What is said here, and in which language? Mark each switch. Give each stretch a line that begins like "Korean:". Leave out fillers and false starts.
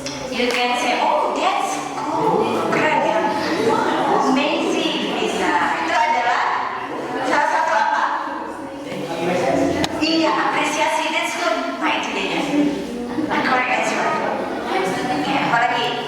English: You can say, oh, that's cool,
Indonesian: keren ya,
English: wow, amazing, bisa.
Indonesian: Itu adalah salah satu apa? Iya, apresiasi,
English: that's good.
Indonesian: Nah, itu dia.
English: Correct answer.
Indonesian: Oke, apa lagi?